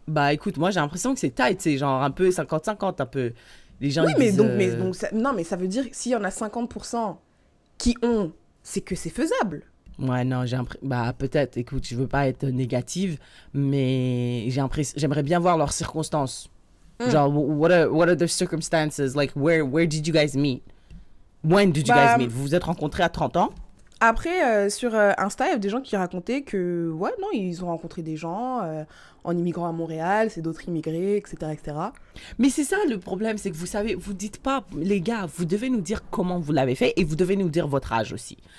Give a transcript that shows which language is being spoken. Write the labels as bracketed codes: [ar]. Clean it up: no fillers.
[fr] Bah écoute, moi j'ai l'impression que c'est tight, c'est genre un peu 50-50, un peu. Les gens, Oui, ils mais disent, donc non, mais ça veut dire que s'il y en a 50% qui ont, c'est que c'est faisable. Ouais, non, bah peut-être, écoute, je veux pas être négative, mais j'aimerais bien voir leurs circonstances. Genre, [en] what are the circumstances? Like, where did you guys meet? When did you guys meet? [fr] Vous vous êtes rencontrés à 30 ans? Après, sur Insta, il y a des gens qui racontaient que, ouais, non, ils ont rencontré des gens en immigrant à Montréal, c'est d'autres immigrés, etc., etc. Mais c'est ça le problème, c'est que vous savez, vous dites pas, les gars, vous devez nous dire comment vous l'avez fait et vous devez nous dire votre âge aussi.